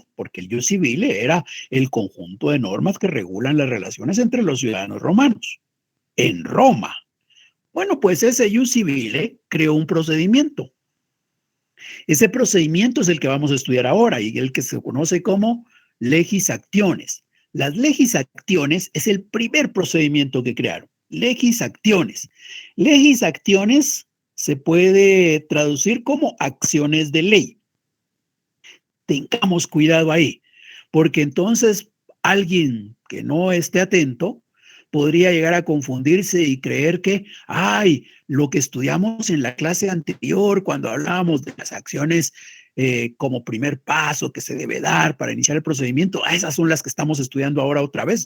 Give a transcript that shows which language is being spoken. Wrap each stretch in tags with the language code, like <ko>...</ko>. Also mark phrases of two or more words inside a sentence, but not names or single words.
<es>Porque el</es> <la>ius civile</la> <es>era el conjunto de normas que regulan las relaciones entre los ciudadanos romanos en Roma. Bueno, pues ese</es> <la>ius civile</la> <es>creó un procedimiento. Ese procedimiento es el que vamos a estudiar ahora y el que se conoce como</es> <la>legis actiones.</la> <es>Las</es> <la>legis actiones</la> <es>es el primer procedimiento que crearon.</es> <la>Legis actiones. Legis actiones</la> <es>se puede traducir como acciones de ley. Tengamos cuidado ahí, porque entonces alguien que no esté atento podría llegar a confundirse y creer que, ay, lo que estudiamos en la clase anterior, cuando hablábamos de las acciones como primer paso que se debe dar para iniciar el procedimiento, esas son las que estamos estudiando ahora otra vez.</es>